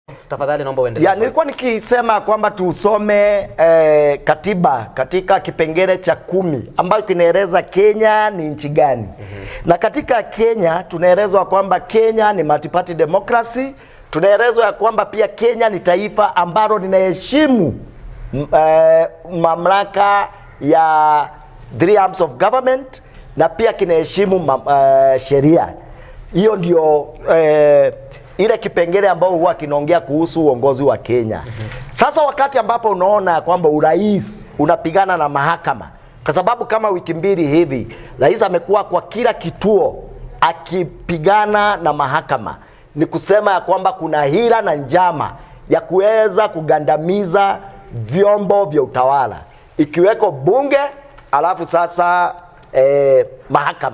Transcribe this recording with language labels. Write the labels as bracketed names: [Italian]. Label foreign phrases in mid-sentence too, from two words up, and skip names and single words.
[Swahili] tafadhali naomba uendelee. Ya, nilikuwa nikisema kwamba tusome katiba katika kipengele cha 10 ambayo kinaeleza Kenya ni nchi gani. Na katika Kenya tunaelezwa kwamba Kenya ni [English] multi-party democracy. [Swahili] Tunaelezwa ya kwamba pia Kenya ni taifa ambalo linaheshimu mamlaka ya 3 [English] arms of government [Swahili] na pia kinaheshimu sheria. Hiyo ndio ile kipengele ambao huwa kinaongea kuhusu uongozi wa Kenya. Sasa wakati ambapo unaona kwamba urais unapigana na mahakama, kwa sababu kama wiki mbili hivi rais amekuwa kwa kila kituo akipigana na mahakama, ni kusema ya kwamba kuna hila na njama ya kuweza kugandamiza vyombo vya utawala ikiweko bunge, alafu sasa mahakama.